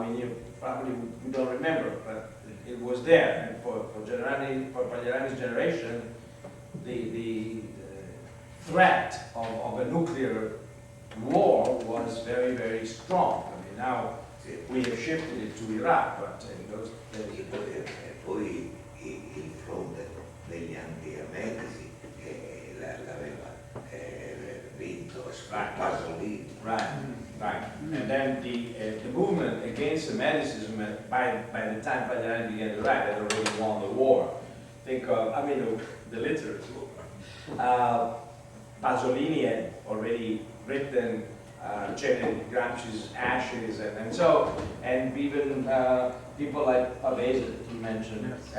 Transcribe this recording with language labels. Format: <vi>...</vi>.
<en>I mean, you don't remember, but it was there. And for Pagliarani's generation, the threat of a nuclear war was very, very strong. I mean, now we have shifted it to Iraq, but in those days.</en> <it>Poi il fronte degli anti-emetici l'aveva vinto Pasolini.</it> <en>Right. And then the movement against Semitism, by the time Pagliarani began to write, had already won the war. Think of, the literature. Pasolini had already written Gramsci's Ashes, and even people like Pavese that you mentioned.</en>